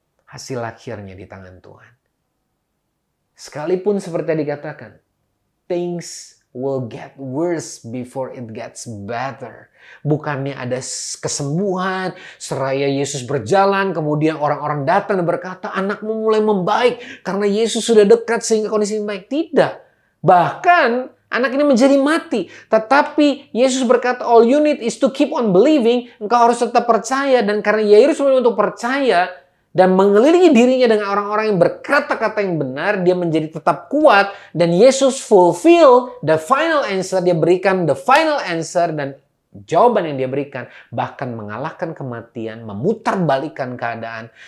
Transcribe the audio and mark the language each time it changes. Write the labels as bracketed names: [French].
[Indonesian] Hasil akhirnya di tangan Tuhan. Sekalipun seperti yang dikatakan, [English] things will get worse before it gets better. [Indonesian] Bukannya ada kesembuhan, seraya Yesus berjalan, kemudian orang-orang datang dan berkata, anakmu mulai membaik karena Yesus sudah dekat sehingga kondisi baik. Tidak. Bahkan anak ini menjadi mati. Tetapi Yesus berkata, [English] all you need is to keep on believing. [Indonesian] Engkau harus tetap percaya. Dan karena Yairus memilih untuk percaya dan mengelilingi dirinya dengan orang-orang yang berkata-kata yang benar, dia menjadi tetap kuat. Dan Yesus [English] fulfill the final answer. [Indonesian] Dia berikan [English] the final answer [Indonesian] dan jawaban yang dia berikan. Bahkan mengalahkan kematian, memutarbalikkan keadaan.